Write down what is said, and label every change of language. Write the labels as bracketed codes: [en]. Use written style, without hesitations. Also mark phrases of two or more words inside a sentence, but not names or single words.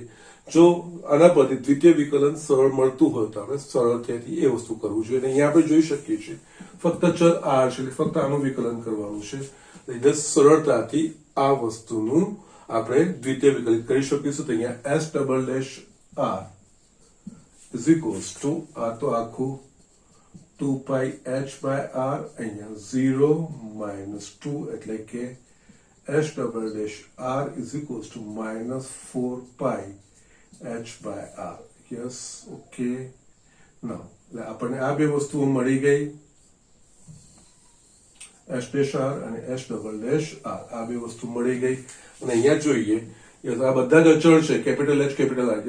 [gu] જો આના પરથી દ્વિતીય વિકલન સરળ મળતું હોય તો આપણે સરળતાથી એ વસ્તુ કરવું જોઈએ. અહીંયા આપણે જોઈ શકીએ છીએ ફક્ત ચલ r છે, એટલે ફક્ત આનું વિકલન કરવાનું છે, એટલે સરળતાથી આ વસ્તુનું આપણે દ્વિતીય વિકલિત કરી શકીશું. તો અહીંયા s [en] double dash [gu] r [en] is equals to [gu] આ તો આખું 2 પાઈ h બાય r, અહીંયા 0 માઇનસ 2 એટલે કે s [en] double dash [gu] r [en] is equals to minus 4 [gu] પાઈ [en] h by r. Yes, okay, now [gu] એટલે આપણને આ બે વસ્તુઓ મળી ગઈ, [en] s dash r [gu] અને s [en] double dash [gu] r આ બે વસ્તુ મળી ગઈ. અને અહીંયા જોઈએ યસ આ બધા જ અચળ છે, [en] capital H capital R.